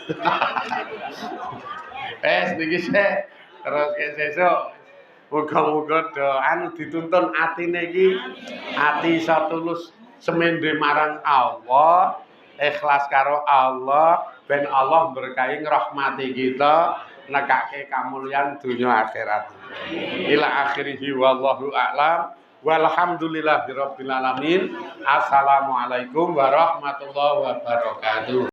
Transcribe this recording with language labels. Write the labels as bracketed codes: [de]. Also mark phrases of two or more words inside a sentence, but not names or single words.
[jv] Niki sik terus sesuk muga-muga do anu dituntun atine iki ati iso tulus semende marang Allah. Ikhlas karo Allah ben Allah berkahi ngrahmati kita nekake kamulyan dunya akhirat. [ar] إلى آخره والله أعلم والحمد لله رب العالمين. السلام عليكم ورحمة الله وبركاته.